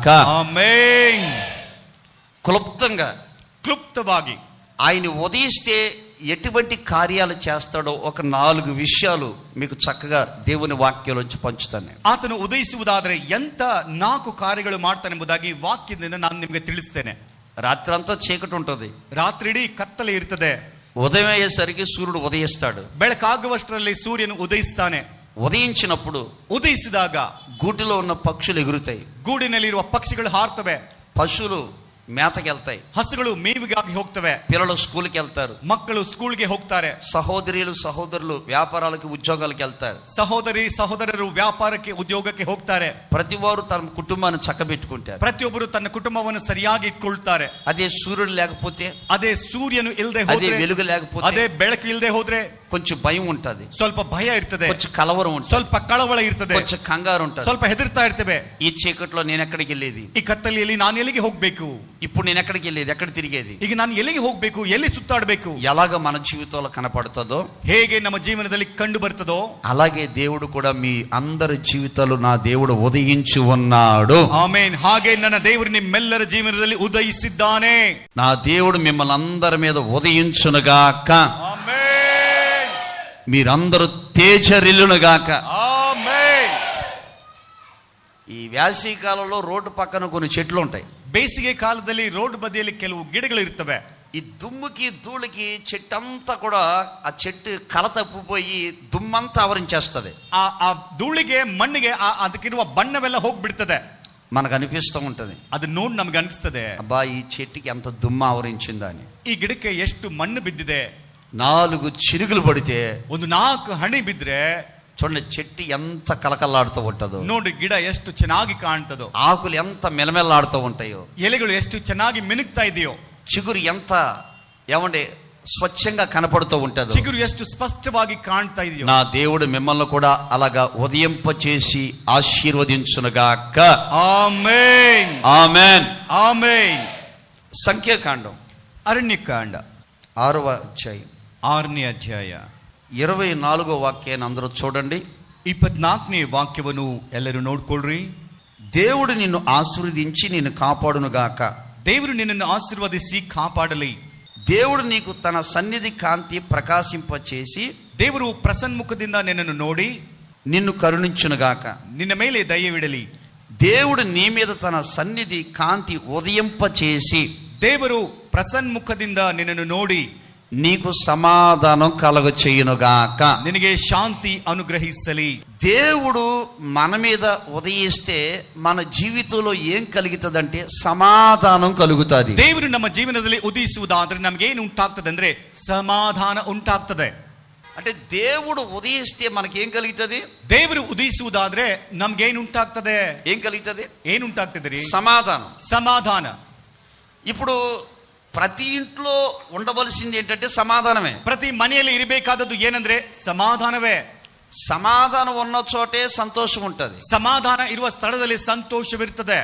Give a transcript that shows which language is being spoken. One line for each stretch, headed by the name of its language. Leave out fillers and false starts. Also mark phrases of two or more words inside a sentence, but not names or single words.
Telugu: ఆమేన్. క్లుప్తವಾಗಿ ఆయన ఉదయిస్తే ఎటువంటి కార్యాలు చేస్తాడో ఒక 4 విషయాలు మీకు చక్కగా దేవుని వాక్యంలోంచి పంచుతాను.
Kannada: ಆತನು ಉದಯಿಸುವುದಾದರೆ ಎಂತ 4 ಕಾರ್ಯಗಳು ಮಾಡ್ತಾನೆಂಬುದಾಗಿ ವಾಕ್ಯದಿಂದ ನಾನು ನಿಮಗೆ ತಿಳಿಸ್ತೇನೆ.
Telugu: రాత్రంతా చీకటి ఉంటుంది,
Kannada: ರಾತ್ರಿಡೀ ಕತ್ತಲೆ ಇರ್ತದೆ.
Telugu: ఉదయం అయ్యేసరికి సూర్యుడు ఉదయిస్తాడు.
Kannada: ಬೆಳಕಾಗುವಷ್ಟರಲ್ಲಿ ಸೂರ್ಯನು ಉದಯಿಸ್ತಾನೆ.
Telugu: ఉదయించినప్పుడు
Kannada: ಉದಯಿಸಿದಾಗ
Telugu: గూటిలో ఉన్న పక్షులు ఎగురుతాయి,
Kannada: ಗೂಡಿನಲ್ಲಿರುವ ಪಕ್ಷಿಗಳು ಹಾರ್ತವೆ,
Telugu: పశువులు మేతకి వెళ్తాయి,
Kannada: ಹಸುಗಳು ಮೇವಿಗಾಗಿ ಹೋಗ್ತವೆ,
Telugu: పిల్లలు స్కూల్కి వెళ్తారు,
Kannada: ಮಕ್ಕಳು ಸ್ಕೂಲ್ಗೆ ಹೋಗ್ತಾರೆ,
Telugu: సహోదరులు వ్యాపారాలకి ఉద్యోగాలకు వెళ్తారు,
Kannada: ಸಹೋದರರು ವ್ಯಾಪಾರಕ್ಕೆ ಉದ್ಯೋಗಕ್ಕೆ ಹೋಗ್ತಾರೆ.
Telugu: ప్రతి వారు తన కుటుంబాన్ని చక్కబెట్టుకుంటారు.
Kannada: ಪ್ರತಿಯೊಬ್ಬರು ತನ್ನ ಕುಟುಂಬವನ್ನು ಸರಿಯಾಗಿ ಇಟ್ಕೊಳ್ತಾರೆ.
Telugu: అదే సూర్యుడు లేకపోతే,
Kannada: ಅದೇ ಸೂರ್ಯನು ಇಲ್ಲದೆ
Telugu: అదే
Kannada: ಹೋದ್ರೆ,
Telugu: వెలుగు లేకపోతే,
Kannada: ಅದೇ ಬೆಳಕು ಇಲ್ಲದೆ ಹೋದ್ರೆ
Telugu: కొంచెం భయం ఉంటది,
Kannada: ಸ್ವಲ್ಪ ಭಯ ಇರ್ತದೆ,
Telugu: కొంచెం కలవరం ఉంటుంది,
Kannada: ಸ್ವಲ್ಪ ಕಳವಳ ಇರ್ತದೆ,
Telugu: కొంచెం కంగారు ఉంటుంది,
Kannada: ಸ್ವಲ್ಪ ಹೆದರ್ತಾ ಇರ್ತೇವೆ.
Telugu: ఈ చీకట్లో నేను ఎక్కడికి వెళ్ళేది,
Kannada: ಈ ಕತ್ತಲೆಯಲ್ಲಿ ನಾನು ಎಲ್ಲಿಗೆ ಹೋಗ್ಬೇಕು,
Telugu: ఇప్పుడు నేను ఎక్కడికి వెళ్ళేది, ఎక్కడ తిరిగేది,
Kannada: ಈಗ ನಾನು ಎಲ್ಲಿಗೆ ಹೋಗ್ಬೇಕು, ಎಲ್ಲಿ ಸುತ್ತಾಡಬೇಕು,
Telugu: ఎలాగ మన జీవితంలో కనపడుతుందో,
Kannada: ಹೇಗೆ ನಮ್ಮ ಜೀವನದಲ್ಲಿ ಕಂಡು ಬರ್ತದೋ
Telugu: అలాగే దేవుడు కూడా మీ అందరి జీవితాలు నా దేవుడు ఉదయించి ఉన్నాడు.
Kannada: ಆಮೇನ್. ಹಾಗೆ ನನ್ನ ದೇವರು ನಿಮ್ಮೆಲ್ಲರ ಜೀವನದಲ್ಲಿ ಉದಯಿಸಿದ್ದಾನೆ.
Telugu: నా దేవుడు మిమ్మల్ని అందరి మీద ఉదయించునుగాక.
Kannada: ಆಮೇನ್.
Telugu: మీరందరూ తేజరిల్లునుగాక.
Kannada: ಆಮೇನ್.
Telugu: ఈ వేసవి కాలంలో రోడ్డు పక్కన కొన్ని చెట్లు ఉంటాయి.
Kannada: ಬೇಸಿಗೆ ಕಾಲದಲ್ಲಿ ರೋಡ್ ಬದಿಯಲ್ಲಿ ಕೆಲವು ಗಿಡಗಳು ಇರ್ತವೆ.
Telugu: ఈ దుమ్ముకి ధూళికి చెట్టంతా కూడా ఆ చెట్టు కల తప్పిపోయి దుమ్మంతా ఆవరించేస్తుంది.
Kannada: ಆ ಧೂಳಿಗೆ ಮಣ್ಣಿಗೆ ಅದಕ್ಕಿರುವ ಬಣ್ಣವೆಲ್ಲ ಹೋಗ್ಬಿಡ್ತದೆ.
Telugu: మనకు అనిపిస్తూ ఉంటది,
Kannada: ಅದು ನೋಡಿ ನಮ್ಗೆ ಅನಿಸ್ತದೆ,
Telugu: అబ్బా ఈ చెట్టుకి ఎంత దుమ్ము ఆవరించిందని.
Kannada: ಈ ಗಿಡಕ್ಕೆ ಎಷ್ಟು ಮಣ್ಣು ಬಿದ್ದಿದೆ.
Telugu: 4 చిరుగులు పడితే,
Kannada: ಒಂದು 4 ಹನಿ ಬಿದ್ರೆ
Telugu: చూడండి చెట్టు ఎంత కలకల్లాడుతూ ఉంటుందో,
Kannada: ನೋಡಿ ಗಿಡ ಎಷ್ಟು ಚೆನ್ನಾಗಿ ಕಾಣ್ತದೋ,
Telugu: ఆకులు ఎంత మెలమెల్లాడుతూ ఉంటాయో,
Kannada: ಎಲೆಗಳು ಎಷ್ಟು ಚೆನ್ನಾಗಿ ಮಿನುಗ್ತಾ ಇದೆಯೋ,
Telugu: చిగురు ఎంత ఏమంటే స్వచ్ఛంగా కనపడుతూ ఉంటుందో,
Kannada: ಚಿಗುರು ಎಷ್ಟು ಸ್ಪಷ್ಟವಾಗಿ ಕಾಣ್ತಾ ಇದೆಯೋ.
Telugu: నా దేవుడు మిమ్మల్ని కూడా అలాగా ఉదయింపచేసి ఆశీర్వదించునుగాక.
Kannada: ಆಮೇನ್.
Telugu: ఆమేన్.
Kannada: ಆಮೇನ್.
Telugu: సంఖ్యాకాండం
Kannada: ಅರಣ್ಯಕಾಂಡ
Telugu: 6వ అధ్యాయం
Kannada: 6ನೇ ಅಧ್ಯಾಯ
Telugu: 24వ వాక్యాన్ని అందరూ చూడండి.
Kannada: 24ನೇ ವಾಕ್ಯವನ್ನು ಎಲ್ಲರೂ ನೋಡ್ಕೊಳ್ರಿ.
Telugu: దేవుడు నిన్ను ఆశీర్వదించి నిన్ను కాపాడునుగాక.
Kannada: ದೇವರು ನಿನ್ನನ್ನು ಆಶೀರ್ವದಿಸಿ ಕಾಪಾಡಲಿ.
Telugu: దేవుడు నీకు తన సన్నిధి కాంతి ప్రకాశింపచేసి
Kannada: ದೇವರು ಪ್ರಸನ್ಮುಖದಿಂದ ನಿನ್ನನ್ನು ನೋಡಿ
Telugu: నిన్ను కరుణించునుగాక.
Kannada: ನಿನ್ನ ಮೇಲೆ ದಯವಿಡಲಿ.
Telugu: దేవుడు నీ మీద తన సన్నిధి కాంతి ఉదయింపచేసి
Kannada: ದೇವರು ಪ್ರಸನ್ಮುಖದಿಂದ ನಿನ್ನನ್ನು ನೋಡಿ
Telugu: నీకు సమాధానం కలుగచేయునుగాక.
Kannada: ನಿನಗೆ ಶಾಂತಿ ಅನುಗ್ರಹಿಸಲಿ.
Telugu: దేవుడు మన మీద ఉదయిస్తే మన జీవితంలో ఏం కలుగుతుందంటే సమాధానం కలుగుతుంది.
Kannada: ದೇವರು ನಮ್ಮ ಜೀವನದಲ್ಲಿ ಉದಯಿಸುವುದಾದ್ರೆ ನಮಗೇನು ಉಂಟಾಗ್ತದೆ ಅಂದ್ರೆ ಸಮಾಧಾನ ಉಂಟಾಗ್ತದೆ.
Telugu: అంటే దేవుడు ఉదయిస్తే మనకేం కలుగుతుంది?
Kannada: ದೇವರು ಉದಯಿಸುವುದಾದ್ರೆ ನಮ್ಗೇನು ಉಂಟಾಗ್ತದೆ?
Telugu: ఏం కలుగుతుంది?
Kannada: ఏనుంటాಗ್ತದೆ ರೀ?
Telugu: సమాధానం.
Kannada: సమాధాన.
Telugu: ఇప్పుడు ప్రతి ఇంట్లో ఉండవలసింది ఏంటంటే సమాధానమే.
Kannada: ಪ್ರತಿ ಮನೆಯಲ್ಲಿ ಇರಬೇಕಾದದ್ದು ಏನಂದ್ರೆ ಸಮಾಧಾನವೇ.
Telugu: సమాధానం ఉన్న చోటే సంతోషం ఉంటది.
Kannada: ಸಮಾಧಾನ ಇರುವ ಸ್ಥಳದಲ್ಲಿ ಸಂತೋಷವಿರ್ತದೆ.